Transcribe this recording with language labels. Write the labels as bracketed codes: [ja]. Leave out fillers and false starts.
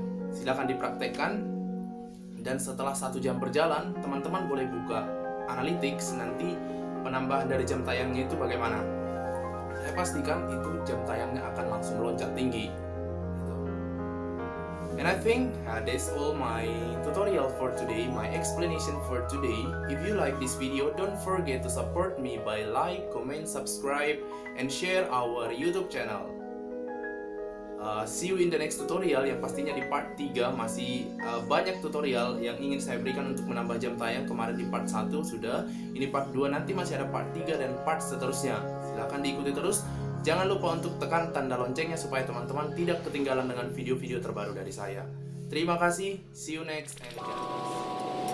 [id] Silakan dipraktekkan. Dan setelah 1 jam berjalan, teman-teman boleh buka analytics, nanti penambahan dari jam tayangnya itu bagaimana. Saya pastikan itu jam tayangnya akan langsung meloncat tinggi gitu. [en] And I think that's all my tutorial for today, my explanation for today. If you like this video, don't forget to support me by like, comment, subscribe, and share our YouTube channel. See you in the next tutorial, [id] yang pastinya di part 3 masih banyak tutorial yang ingin saya berikan untuk menambah jam tayang. Kemarin di part 1 sudah, ini part 2, nanti masih ada part 3 dan part seterusnya. Silahkan diikuti terus. Jangan lupa untuk tekan tanda loncengnya supaya teman-teman tidak ketinggalan dengan video-video terbaru dari saya. Terima kasih, [en] see you next and God bless.